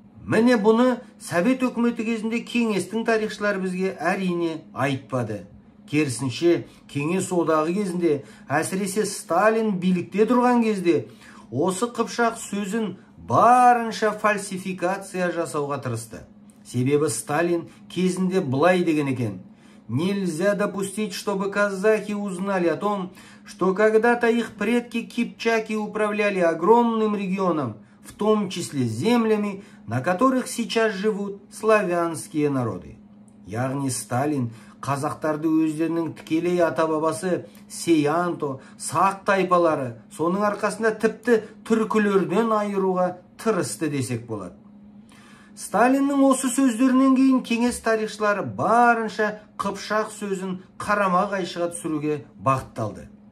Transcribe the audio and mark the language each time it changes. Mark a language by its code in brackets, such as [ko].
[kk] Міне бұны Совет өкіметі кезінде кеңестің тарихшылары бізге әрине айтпады. Керісінше, кеңес одағы кезінде, әсіресе Сталин билікте тұрған кезде, осы Қыпшақ сөзін барынша фальсификация жасауға тырысты. Себебі Сталин кезінде былай деген екен: [ru] «Нельзя допустить, чтобы казахи узнали о том, что когда-то их предки кипчаки управляли огромным регионом, в том числе землями, на которых сейчас живут славянские народы». [kk] Яғни Сталин қазақтарды өздерінің тікелей ата-бабасы Сиянто, сақ тайпалары, соның арқасында тіпті түркілерден айыруға тырысты десек болады. Сталиннің осы сөздерінен кейін кеңес тарихшылары барынша Қыпшақ сөзін қарама қайшыға түсіруге бағытталды.